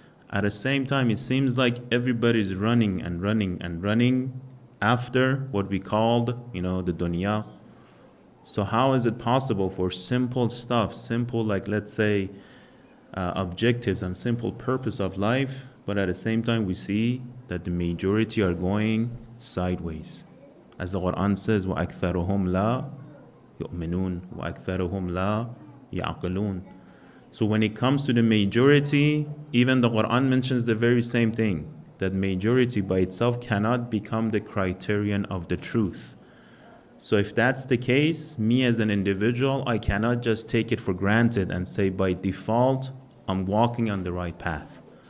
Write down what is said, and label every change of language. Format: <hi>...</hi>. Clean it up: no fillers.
<en>At the same time, it seems like everybody's running and running and running after what we called, the dunya. So how is it possible for simple stuff, let's say, objectives and simple purpose of life, but at the same time we see that the majority are going sideways?</en> <ar>As the Quran says, وَأَكْثَرُهُمْ لَا يُؤْمِنُونَ وَأَكْثَرُهُمْ لَا يَعْقِلُونَ.</ar> <en>So when it comes to the majority, even the Quran mentions the very same thing, that majority by itself cannot become the criterion of the truth. So if that's the case, me as an individual, I cannot just take it for granted and say by default, I'm walking on the right path.</en>